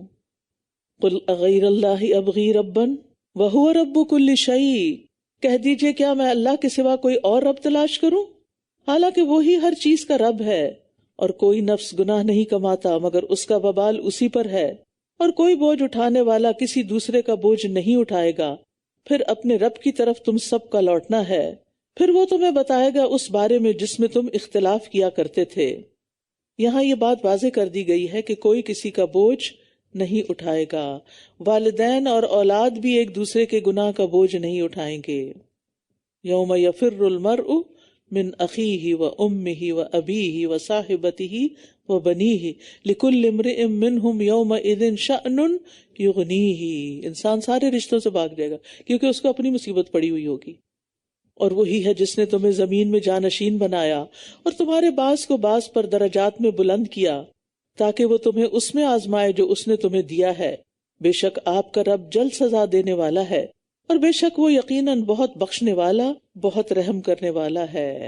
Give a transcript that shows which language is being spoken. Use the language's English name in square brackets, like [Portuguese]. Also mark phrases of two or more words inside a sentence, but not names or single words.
[Arabic] قل اغیر اللہ ابغی ربا وہو رب کل شیء، [Urdu] کہہ دیجئے کیا میں اللہ کے سوا کوئی اور رب تلاش کروں، حالانکہ وہی ہر چیز کا رب ہے، اور کوئی نفس گناہ نہیں کماتا مگر اس کا وبال اسی پر ہے، اور کوئی بوجھ اٹھانے والا کسی دوسرے کا بوجھ نہیں اٹھائے گا، پھر اپنے رب کی طرف تم سب کا لوٹنا ہے، پھر وہ تمہیں بتائے گا اس بارے میں جس میں تم اختلاف کیا کرتے تھے۔ یہاں یہ بات واضح کر دی گئی ہے کہ کوئی کسی کا بوجھ نہیں اٹھائے گا، والدین اور اولاد بھی ایک دوسرے کے گناہ کا بوجھ نہیں اٹھائیں گے۔ [Arabic] یوم یفر المرء من اخیہ و امہ و ابیہ و صاحبتہ و بنیہ لکل امرئ منہم یومئذ شأن یغنیہ، [Urdu] انسان سارے رشتوں سے بھاگ جائے گا کیونکہ اس کو اپنی مصیبت پڑی ہوئی ہوگی۔ اور وہی ہے جس نے تمہیں زمین میں جانشین بنایا اور تمہارے بعض کو بعض پر درجات میں بلند کیا تاکہ وہ تمہیں اس میں آزمائے جو اس نے تمہیں دیا ہے، بے شک آپ کا رب جلد سزا دینے والا ہے اور بے شک وہ یقیناً بہت بخشنے والا بہت رحم کرنے والا ہے۔